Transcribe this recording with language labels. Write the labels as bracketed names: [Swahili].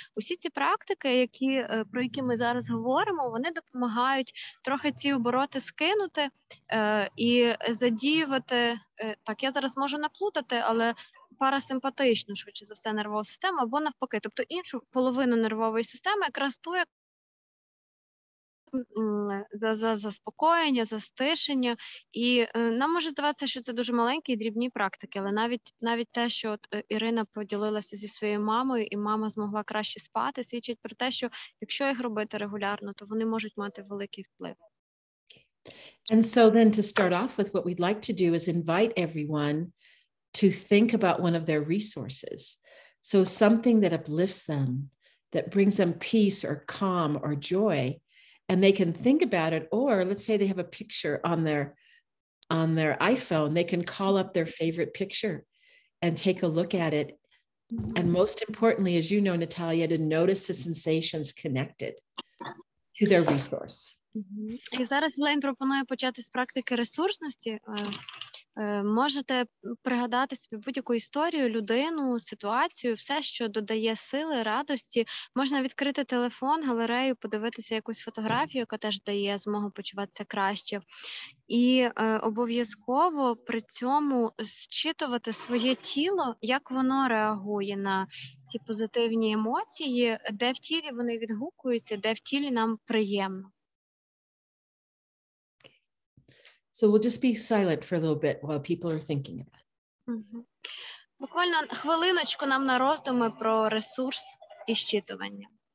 [Ukrainian] Усі ці практики, про які ми зараз говоримо, вони допомагають трохи ці обороти скинути і задіювати, так, я зараз можу наплутати, але парасимпатичну, швидше за все, нервову систему, або навпаки, тобто іншу половину нервової системи, якраз ту, за заспокоєння, за стишення. І нам може здаватися, що це дуже маленькі і дрібні практики, але навіть те, що Ірина поділилася зі своєю мамою, і мама змогла краще спати, свідчить про те, що якщо їх робити регулярно, то вони можуть мати великий вплив. [English] And so then to start off with, what we'd like to do is invite everyone to think about one of their resources. So something that uplifts them, that brings them peace or calm or joy, and they can think about it. Or let's say they have a picture on their iPhone, they can call up their favorite picture and take a look at it. And most importantly, as you know, Natalia, to notice the sensations connected to their resource. [Ukrainian] І зараз Elaine пропонує почати з практики ресурсності. Можете пригадати собі будь-яку історію, людину, ситуацію, все, що додає сили, радості. Можна відкрити телефон, галерею, подивитися якусь фотографію, яка теж дає змогу почуватися краще. І обов'язково при цьому зчитувати своє тіло, як воно реагує на ці позитивні емоції, де в тілі вони відгукуються, де в тілі нам приємно. [English] So we'll just be silent for a little bit while people are thinking about it. [Ukrainian] Буквально хвилиночку нам на роздуми про ресурс і зчитування.